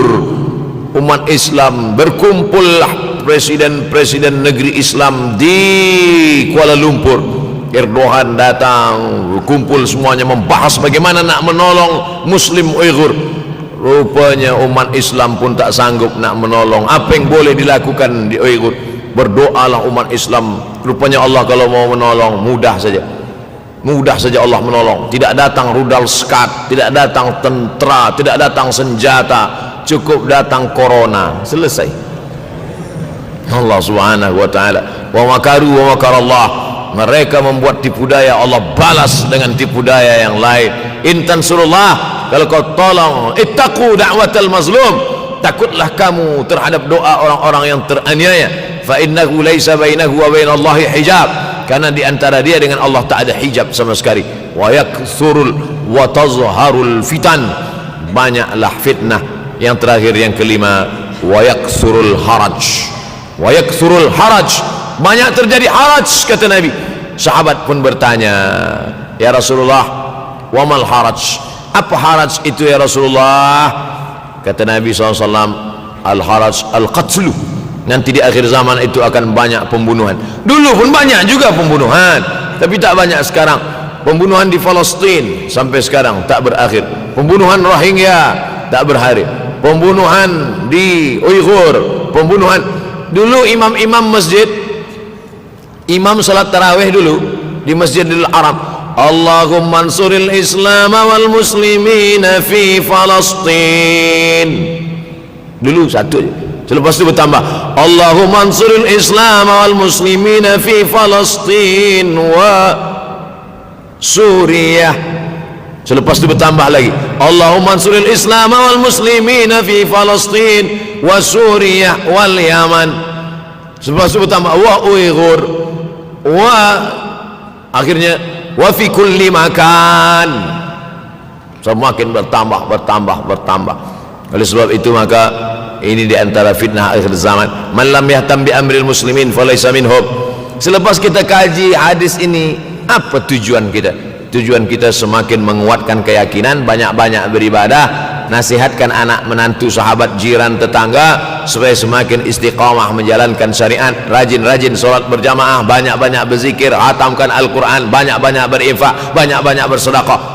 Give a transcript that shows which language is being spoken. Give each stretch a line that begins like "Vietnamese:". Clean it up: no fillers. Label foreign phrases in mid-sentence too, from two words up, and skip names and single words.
Malay: Umat Islam berkumpullah, presiden-presiden negeri Islam di Kuala Lumpur. Erdogan datang, kumpul semuanya membahas bagaimana nak menolong Muslim Uighur. Rupanya umat Islam pun tak sanggup nak menolong. Apa yang boleh dilakukan di Uighur? Berdoalah umat Islam. Rupanya Allah kalau mau menolong mudah saja, mudah saja Allah menolong. Tidak datang rudal skat, tidak datang tentera, tidak datang senjata, cukup datang corona, selesai.
Arabic: الله سبحانه وتعالى, ومكروا ومكر الله. Mereka membuat tipu daya, Allah balas dengan tipu daya yang lain. إن تنصروا الله,
Malay: kalau kau tolong,
Arabic: اتقوا دعوة المظلوم,
Malay: takutlah kamu terhadap doa orang-orang yang teraniaya.
Arabic: فإنه ليس بينه وبين الله حجاب,
Malay: karena di antara dia dengan Allah tak ada hijab sama sekali.
Arabic: ويكثر وتظهر الفتن,
Malay: banyaklah fitnah. Yang terakhir, yang kelima,
Arabic: ويكثر الهرج، ويكثر الهرج,
Malay: banyak terjadi haraj, kata Nabi. Sahabat pun bertanya,
Arabic: يا رسول الله، وما الهرج,
Malay: apa haraj itu
Arabic: يا رسول الله?
Malay: Kata Nabi SAW,
Arabic: الهرج القتل,
Malay: nanti di akhir zaman itu akan banyak pembunuhan. Dulu pun banyak juga pembunuhan, tapi tak banyak sekarang. Pembunuhan di Palestin sampai sekarang tak berakhir. Pembunuhan Rohingya tak berakhir. Pembunuhan di Uighur, pembunuhan. Dulu imam-imam masjid, imam salat tarawih dulu di Masjidil Haram,
Arabic: اللهم انصر الإسلام والمسلمين في فلسطين.
Malay: Dulu satu aja. Selepas itu bertambah,
Arabic: اللهم انصر الإسلام والمسلمين في فلسطين وسوريا.
Malay: Selepas itu bertambah lagi,
Arabic: اللهم انصر الإسلام والمسلمين في فلسطين وسوريا واليمن.
Malay: Selepas itu bertambah wa Uighur wa,
Arabic: akhirnya وفي كل مكان.
Malay: Semakin bertambah. Oleh sebab itu maka ini di antara fitnah akhir zaman.
Arabic: من لم يهتم بأمر المسلمين فليس منهم.
Malay: Selepas kita kaji hadis ini, apa tujuan kita? Tujuan kita semakin menguatkan keyakinan, banyak-banyak beribadah, nasihatkan anak menantu, sahabat, jiran, tetangga supaya semakin istiqamah menjalankan syariat, rajin-rajin solat berjamaah, banyak-banyak berzikir, hatamkan Al-Quran, banyak-banyak berinfak, banyak-banyak bersedekah.